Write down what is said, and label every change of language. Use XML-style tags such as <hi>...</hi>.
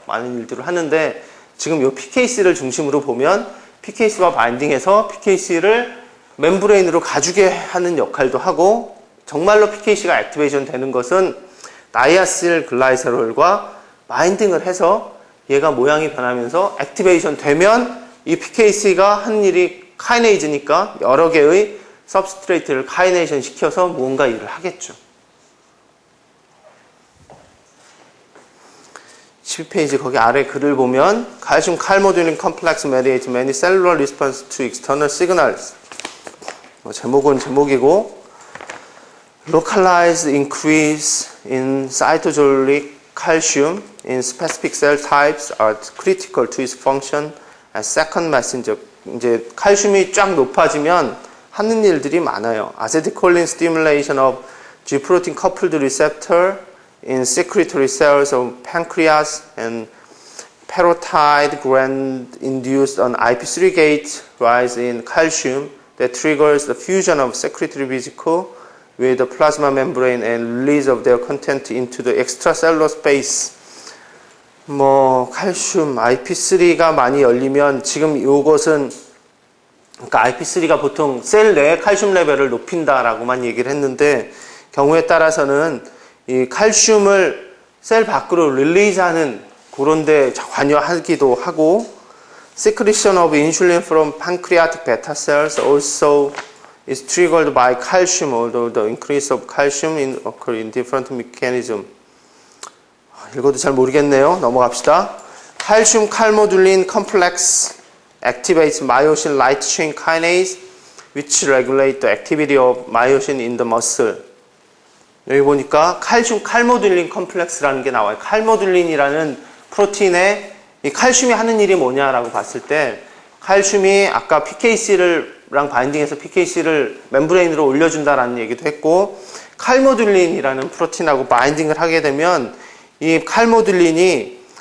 <ko>많은 일들을 하는데 지금 이 PKC를 중심으로 보면 PKC와 바인딩해서 PKC를 멤브레인으로 가주게 하는 역할도 하고 정말로 PKC가 액티베이션 되는 것은 다이아실 글라이세롤과 바인딩을 해서 얘가 모양이 변하면서 액티베이션 되면 이 PKC가 하는 일이 카이네이즈니까 여러 개의 서브스트레이트를 카이네이션 시켜서 무언가 일을 하겠죠. 12페이지 거기 아래 글을 보면</ko> <en>Calcium calmodulin complex mediates many cellular response to external signals.</en> <ko>제목은 제목이고</ko> <en>Localized increase in cytosolic calcium in specific cell types are critical to its function as second messenger.</en> <ko>이제 칼슘이 쫙 높아지면 하는 일들이 많아요.</ko> <en>Acetylcholine stimulation of G-protein coupled receptor in secretory cells of pancreas and parotid gland induced an IP3 gate rise in calcium that triggers the fusion of secretory vesicle with the plasma membrane and release of their content into the extracellular space.</en> <ko>뭐 칼슘 IP3가 많이 열리면 지금 이것은 그러니까 IP3가 보통 셀 내에 칼슘 레벨을 높인다라고만 얘기를 했는데 경우에 따라서는 이 칼슘을 셀 밖으로 릴리즈하는 그런 데 관여하기도 하고</ko> <en>secretion of insulin from pancreatic beta cells also is triggered by calcium, although the increase of calcium occur in different mechanism.</en> <ko>읽어도 잘 모르겠네요. 넘어갑시다.</ko> <en>Calcium calmodulin complex activates myosin light chain kinase, which regulate the activity of myosin in the muscle.</en> <ko>여기 보니까 칼슘 칼모듈린 컴플렉스라는 게 나와요. 칼모듈린이라는 프로틴에 이 칼슘이 하는 일이 뭐냐라고 봤을 때 칼슘이 아까 PKC랑 바인딩해서 PKC를 멤브레인으로 올려준다라는 얘기도 했고 칼모듈린이라는 프로틴하고 바인딩을 하게 되면 이 칼모듈린이</ko>